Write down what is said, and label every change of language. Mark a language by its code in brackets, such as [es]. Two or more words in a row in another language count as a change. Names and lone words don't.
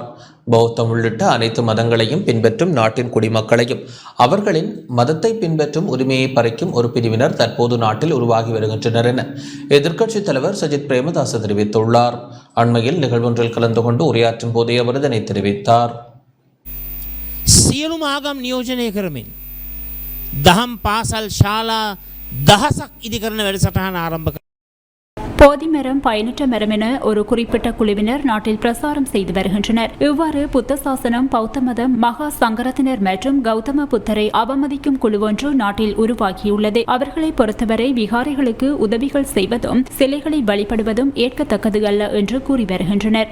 [ta] பௌத்தம் உள்ளிட்ட அனைத்து மதங்களையும் பின்பற்றும் நாட்டின் குடிமக்களையும் அவர்களின் மதத்தை பின்பற்றும் உரிமையை பறிக்கும் ஒரு பிரிவினர் தற்போது நாட்டில் உருவாகி வருகின்றனர் என எதிர்க்கட்சித் தலைவர் சஜித் பிரேமதாச தெரிவித்துள்ளார். அண்மையில் நிகழ்வொன்றில் கலந்து கொண்டு உரையாற்றும் போதே அவர் இதனை தெரிவித்தார். [si] සියලුම ආගම් නියෝජනය කරමින් දහම් පාසල් ශාලා දහසක් ඉදිකරන වැඩසටහන ආරම්භ [ta] போதிமரம் பயனற்ற மரம் என ஒரு குறிப்பிட்ட குழுவினர் நாட்டில் பிரசாரம் செய்து வருகின்றனர். இவ்வாறு புத்த சாசனம், பௌத்த மதம், மகா சங்கரத்தினர் மற்றும் கௌதம புத்தரை அவமதிக்கும் குழு ஒன்று நாட்டில் உருவாகியுள்ளது. அவர்களை பொறுத்தவரை விகாரிகளுக்கு உதவிகள் செய்வதும் சிலைகளை வழிபடுவதும் ஏற்கத்தக்கது அல்ல என்று கூறி வருகின்றனர்.